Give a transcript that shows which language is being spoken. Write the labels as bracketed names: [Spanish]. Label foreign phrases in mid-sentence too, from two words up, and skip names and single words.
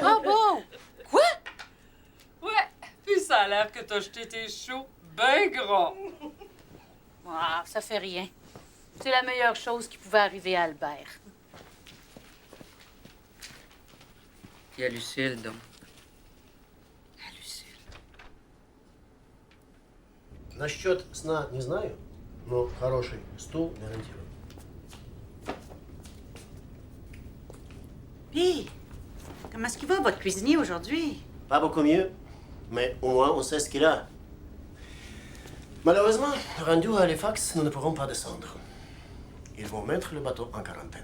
[French] Ah bon? Quoi? Ouais, puis ça a l'air que t'as jeté tes choux ben gros. Ah, ça fait rien. C'est la meilleure chose qui pouvait arriver à Albert. Puis à Lucille, donc. [Russian] Насчет сна не знаю, но хороший стул гарантирую. [French] Puis, comment est-ce qu'il va, votre cuisinier, aujourd'hui? Pas beaucoup mieux, mais au moins on sait ce qu'il a. Malheureusement, rendu à Halifax, nous ne pourrons pas descendre. Ils vont mettre le bateau en quarantaine.